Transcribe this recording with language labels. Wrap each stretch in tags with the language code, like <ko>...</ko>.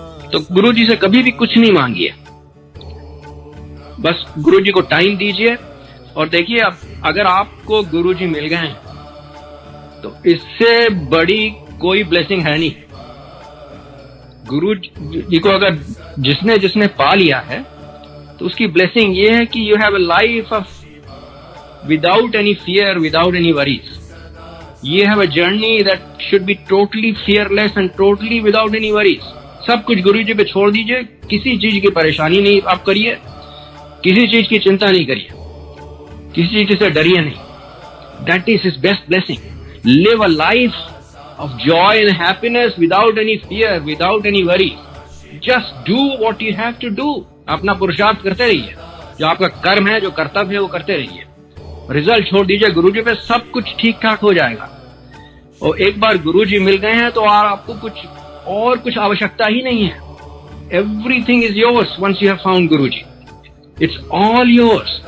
<hi>तो गुरुजी से कभी भी कुछ नहीं मांगिए, बस गुरुजी को टाइम दीजिए और देखिए, अब अगर आपको गुरुजी मिल गए हैं तो इससे बड़ी कोई ब्लेसिंग है नहीं। गुरु जी को अगर जिसने जिसने पा लिया है तो उसकी ब्लेसिंग ये है कि</hi> <en>You have a life of without any fear, without any worries. You have a journey that should be totally fearless and totally without any worries.</en> <hi>सब कुछ गुरु जी पे छोड़ दीजिए, किसी चीज की परेशानी नहीं आप करिए, किसी चीज की चिंता नहीं करिए, किसी चीज से डरिए नहीं।</hi> <en>That is his best blessing. Live a life of joy and happiness without any fear, without any worry. Just do what you have to do.</en> <hi>अपना पुरुषार्थ करते रहिए, जो आपका कर्म है, जो कर्तव्य है, वो करते रहिए। रिजल्ट छोड़ दीजिए गुरुजी पे, सब कुछ ठीक ठाक हो जाएगा। और एक बार गुरुजी मिल गए हैं तो आपको कुछ आवश्यकता ही नहीं है।</hi> <en>Everything is yours once you have found Guruji, it's all yours.</en>